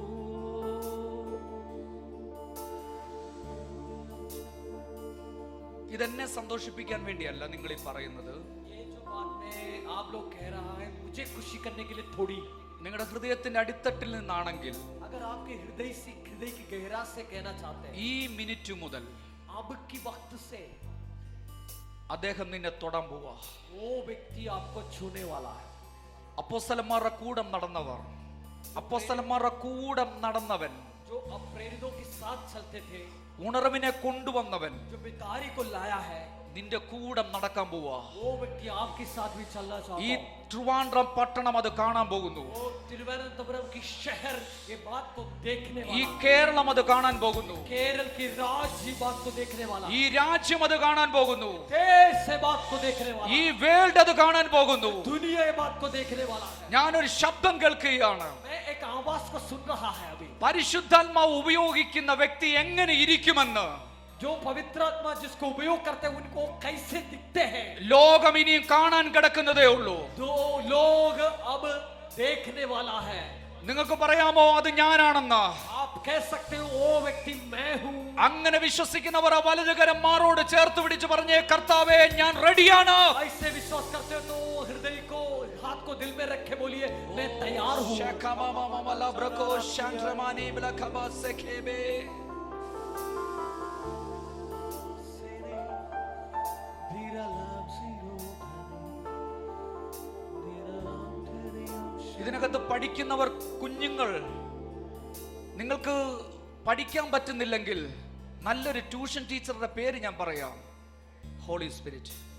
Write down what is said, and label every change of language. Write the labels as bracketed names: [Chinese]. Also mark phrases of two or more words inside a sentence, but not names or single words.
[Malayalam] ഇത് ഇതെന്നെ സന്തോഷിപ്പിക്കാൻ വേണ്ടിയല്ല നിങ്ങൾ ഈ പറയുന്നത്. [Hindi] ये जो बात में आप लोग कह रहा है मुझे खुशी करने के लिए थोड़ी, [Malayalam] നിങ്ങളുടെ ഹൃദയത്തിന്റെ അടിത്തട്ടിൽ നിന്നാണെങ്കിൽ [Hindi] अगर आपके हृदय की गहरा से कहना चाहते हैं, [Malayalam] ഈ മിനിറ്റ് മുതൽ [Hindi] अब की वक्त से [Malayalam] അദ്ദേഹം നിന്നെ തൊടാൻ പോവാ. [Hindi] वो व्यक्ति आपको छूने वाला है. [Malayalam] അപ്പോസ്തലന്മാരുടെ കൂടെ നടന്നവർ, അപ്പോസ്തലന്മാരുടെ കൂടെ നടന്നവൻ, [Hindi] जो अप्रेरितों के साथ चलते थे, [Malayalam] ഉണർവിനെ കൊണ്ടുവന്നവൻ [Hindi] जो बेदारी को लाया है, [Malayalam] നിന്റെ കൂടെ നടക്കാൻ പോവാ. [Hindi] वो व्यक्ति आपके साथ भी चलना [Malayalam] ഈ [Hindi] चाहता है. [Malayalam] ട്രിവാൻഡ്രം പട്ടണം അത് കാണാൻ പോകുന്നു. [Hindi] वो तिरुवनंतपुरम की शहर ये बात को देखने [Malayalam] ഈ [Hindi] वाला, [Malayalam] കേരളം അത് കാണാൻ പോകുന്നു. [Hindi] केरल की राज्य ये बात को देखने वाला, [Malayalam] ഈ രാജ്യം അത് കാണാൻ പോകുന്നു. [Hindi] देश से बात को देखने वाला, [Malayalam] ഈ വേൾഡ് അത് കാണാൻ പോകുന്നു. [Hindi] दुनिया ये बात को देखने वाला है. [Malayalam] ഞാനൊരു ശബ്ദം കേൾക്കുകയാണ്. [Hindi] मैं एक आवाज को सुन रहा है अभी. [Malayalam] പരിശുദ്ധാത്മാവ് ഉപയോഗിക്കുന്ന വ്യക്തി എങ്ങനെ ഇരിക്കുമെന്ന് [Hindi] जो पवित्र आत्मा जिसको उपयोग करते हैं उनको कैसे दिखते हैं, [Malayalam] ലോകം ഇനിയും കാണാൻ കിടക്കുന്നതേ ഉള്ളൂ. [Hindi] दो लोग अब देखने वाला है. [Malayalam] നിങ്ങൾക്ക് പറയാമോ അത് ഞാനാണെന്ന്? [Hindi] आप कह सकते हो वो व्यक्ति मैं हूँ. [Malayalam] അങ്ങനെ വിശ്വസിക്കുന്നവർ ആ വലതുകരം മാറോട് ചേർത്ത് പിടിച്ച് പറഞ്ഞേ, കർത്താവേ ഞാൻ റെഡിയാണ്. [Hindi] ऐसे विश्वास करते हो तो हृदय को हाथ को दिल में रखे बोलिए मैं तैयार हूँ. [Malayalam] ഇതിനകത്ത് പഠിക്കുന്നവർ, കുഞ്ഞുങ്ങൾ, നിങ്ങൾക്ക് പഠിക്കാൻ പറ്റുന്നില്ലെങ്കിൽ നല്ലൊരു ട്യൂഷൻ ടീച്ചറുടെ പേര് ഞാൻ പറയാം, [English] Holy Spirit.